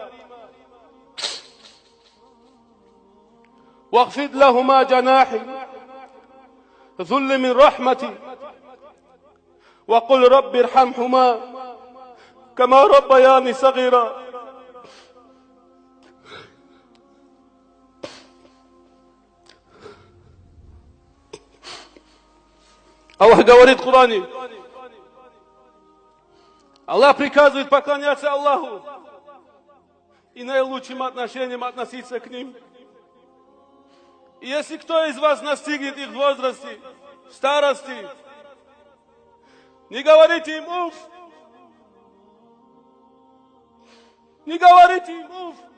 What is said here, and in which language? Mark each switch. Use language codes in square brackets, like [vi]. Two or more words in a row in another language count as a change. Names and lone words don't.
[ar] واخفض لهما جناح ذل من رحمتي وقل رب ارحمهما كما ربياني صغيرا. [ru] Аллах говорит в Коране, Аллах приказывает поклоняться Аллаху и наилучшим отношением относиться к ним. И если кто из вас настигнет их в возрасте в старости. Не говорите им уф. Не говорите им уф.